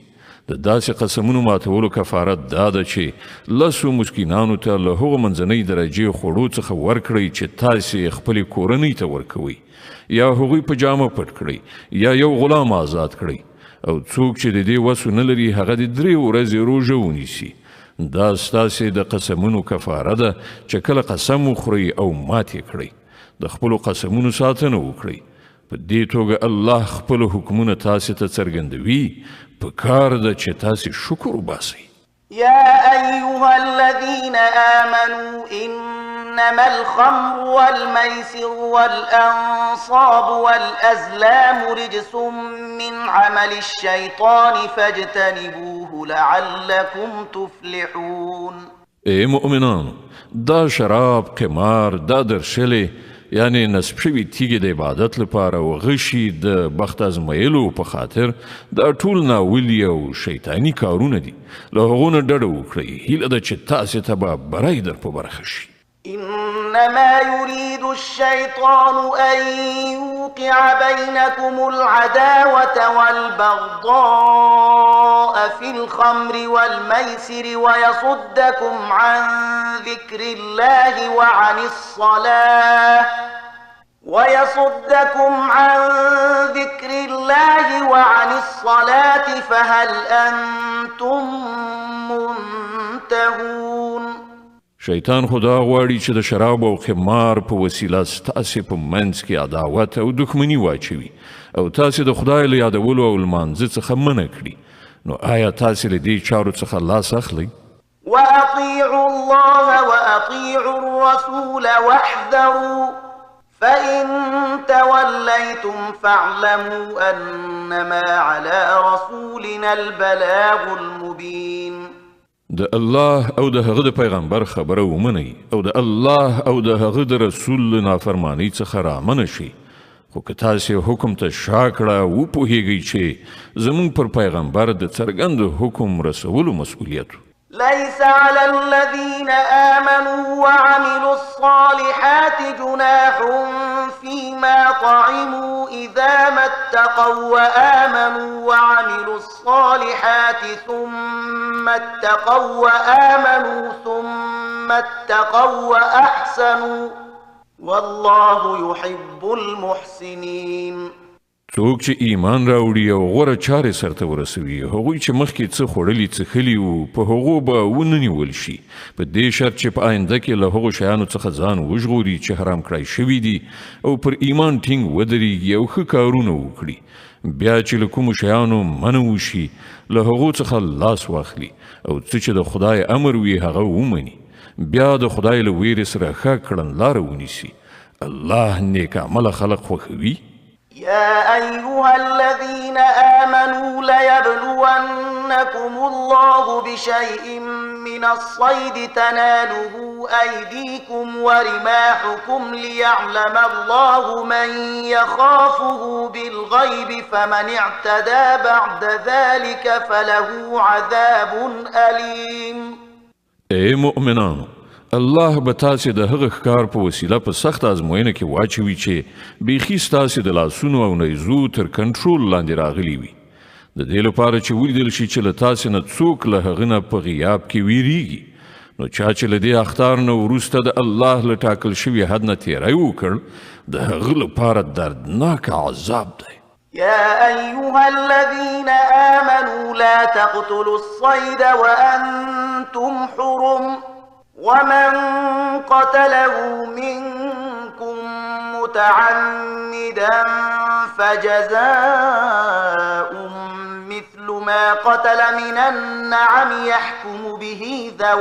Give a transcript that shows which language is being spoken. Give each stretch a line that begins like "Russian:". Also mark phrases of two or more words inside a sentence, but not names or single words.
Pashto: د داسې قسمونو ماتولو کفارت دا ده چې 10 مسکینانو ته له هغو منځنۍ درجې خوړو څخه ورکړئ چې تاسې خپلې کورنۍ ته ورکوئ یا هغوی په جامه پټ کړئ یا یو غلام آزاد کړئ او څوک چې د دې وسو نه لري هغه د 3 ورځې روژه ونیسي. دا ستاسې د قسمونو کفاره ده چې کله قسم وخورئ او ماتې کړئ د خپلو قسمونو ساتنه وکړئ. په دې توګه الله خپل حکمونه تاسې ته څرګندوي پکار ده چې تاسې شکر وباسئ.
Arabic: يا أيها الذين آمنوا إنما الخمر والميسر والأنصاب والأزلام رجس من عمل الشيطان فاجتنبوه لعلكم تفلحون.
Pashto: ای مؤمنانو، دا شراب، قمار، دا درشلې یعنی نصب شوي تیږې د عبادت لپاره او غشي د بخت ازمایلو په خاطر دا ټول ناولي او شیطاني کارونه دي. له هغو نه ډډه وکړئ. هیله ده چې تاسې ته به بری در په برخه شي.
Arabic: إنما يريد الشيطان أن يوقع بينكم العداوة والبغضاء في الخمر والميسر ويصدكم عن ذكر الله وعن الصلاة فهل أنتم منتهون؟
Pashto: شیطان خدا غواړي چې د شراب او خمار په وسیله ستاسې په منځ کې عداوت او دښمني واچوي او تاسې د خدای له یادولو او لمانځه څخه منع کړي. نو آیا تاسې له دې چارو څخه لاس اخلئ؟
Arabic: وأطيعوا الله وأطيعوا الرسول واحذروا فإن توليتم فاعلموا أنما على رسولنا البلاغ المبين.
Pashto: د الله او د هغه د پیغمبر خبره ومنئ او د الله او د هغه د رسول له نافرمانۍ څخه رامنه شئ. خو که تاسې حکم ته شا کړه وپوهیږئ چې زموږ پر پیغمبر د څرګند حکم رسولو مسؤلیت.
Arabic: ليس على الذين آمنوا وعملوا الصالحات جناح فيما طعموا إذا ما اتقوا وآمنوا وعملوا الصالحات ثم اتقوا وأحسنوا والله يحب المحسنين.
Pashto: څوک چې ایمان راوړي او غوره چارې سرته ورسوي هغوی چې مخکې څه خوړلي څښلي وو په هغو به ونه نیول شي په دې شرط چې په آینده کې له هغو شیانو څخه ځان وژغوري چې حرام کړای شوي دي او پر ایمان ټینګ ودرېږي او ښه کارونه وکړي. بیا چې له کومو شیانو منع وشي له هغو څخه لاس واخلي او څه چې د خدای امر وي هغه ومني. بیا د خدای له ویرې سره ښه کړنلاره ونیسي. الله نیک عمله خلق خوښوي.
Arabic: يا أيها الذين آمنوا ليبلونكم الله بشيء من الصيد تناله أيديكم ورماحكم ليعلم الله من يخافه بالغيب فمن اعتدى بعد ذلك فله عذاب أليم.
Pashto: اے مؤمنانو، الله به تاسې د هغه ښکار په وسیله په سخت ازموینه کې واچوي چې بیخي ستاسې د لاسونو او نیزو تر کنټرول لاندې راغلي وي. د دې لپاره چې ولیدل شي چې له تاسې نه څوک له هغه نه په غیاب کې ویریږي. نو چا چې له دې اخطار نه وروسته د الله له ټاکل شوي حد نه تیری وکړ د هغه لپاره دردناک عذاب دی.
Arabic: يا أيها الذين آمنوا لا تقتلوا الصيد وأنتم حرم ومن قتله منكم متعمدا فجزاء مثل ما قتل من النعم يحكم به